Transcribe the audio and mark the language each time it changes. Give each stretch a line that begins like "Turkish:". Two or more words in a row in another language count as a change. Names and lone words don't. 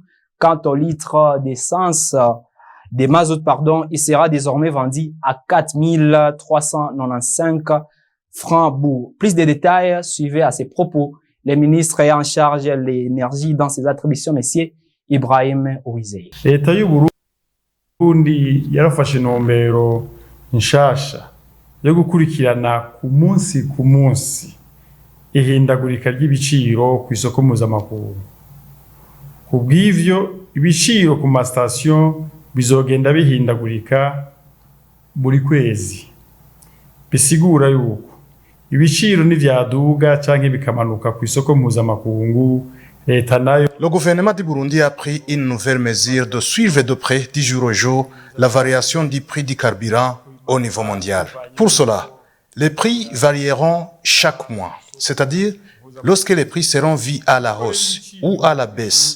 French: Quant au litre d'essence, de mazout, il sera désormais vendu à 4 395 francs bout. Plus de détails, suivez à ces propos le ministre est en charge de l'énergie dans ses attributions, Monsieur Ibrahim Uwizeye.
Rundi: Leta y'u Burundi yarafashe intumbero nshasha yo gukurikirana ku munsi ihindagurika ry'ibiciro ku isoko mpuzamakungu. Kubw'ivyo ibiciro ku mastation bizogenda bihindagurika buri kwezi. Bisigura yuko ibiciro nivyaduga canke bikamanuka ku isoko mpuzamakungu.
French: Le gouvernement du Burundi a pris une nouvelle mesure de suivre de près du jour au jour la variation du prix du carburant au niveau mondial. Pour cela, les prix varieront chaque mois, c'est-à-dire lorsque les prix seront vus à la hausse ou à la baisse.